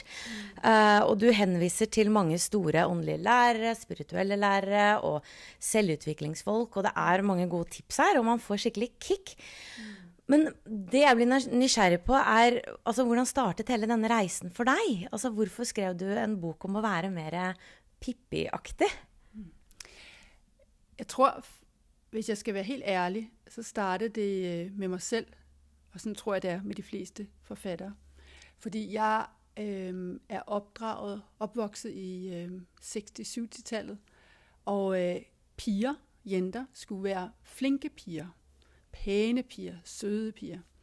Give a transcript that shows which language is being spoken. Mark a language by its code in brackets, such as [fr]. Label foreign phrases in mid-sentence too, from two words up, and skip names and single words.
[no] Og du henviser til mange store åndelige lærere, spirituelle lærere og selvutviklingsfolk, og det er mange gode tips her, og man får skikkelig kick. Men det jeg blir nysgjerrig på er, altså, hvordan startet hele denne reisen for deg? Altså, hvorfor skrev du en bok om å være mer Pippi-aktig? [da] Jeg tror, hvis jeg skal være helt ærlig, så startede det med mig selv. Og sådan tror jeg, det er med de fleste forfattere. Fordi jeg er opvokset i 60-70-tallet, og piger, jenter, skulle være flinke piger, pæne piger, søde piger.